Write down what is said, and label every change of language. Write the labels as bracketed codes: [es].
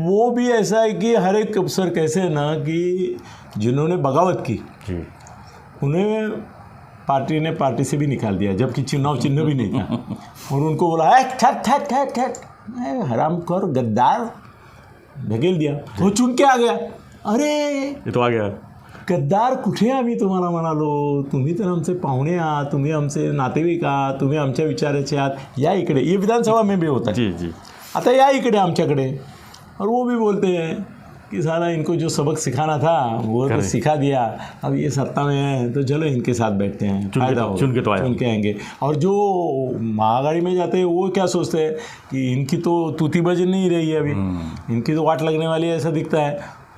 [hi] वो भी ऐसा है कि हर एक अफसर कैसे है ना कि जिन्होंने बगावत की जी उन्हें पार्टी ने पार्टी से भी निकाल दिया, जबकि चुनाव चिन्ह भी नहीं था। और उनको बोला ठट हरामखोर गद्दार, ढकेल दिया तो चुन के आ गया। अरे ये तो आ गया। [mr] गद्दार कुठे आम्ही तुम्हाला म्हणालो, तुम्ही तर आमचे पाहुणे आहात, तुम्ही आमचे नातेवाईक आहात, तुम्ही आमच्या विचाराचे आहात, या इकडे। [hi] ये विधानसभा में भी होता है। जी जी। [mr] आता या इकडे आमच्याकडे। [hi] और वो भी बोलते हैं कि साला इनको जो सबक सिखाना था वो तो सिखा दिया, अब ये सत्ता में है तो चलो इनके साथ बैठते हैं, फायदा होगा, चुन के आएंगे। और जो महाआघाड़ी में जाते हैं वो क्या सोचते हैं कि इनकी तो तूती बज नहीं रही है, अभी इनकी तो वाट लगने वाली है, ऐसा दिखता है।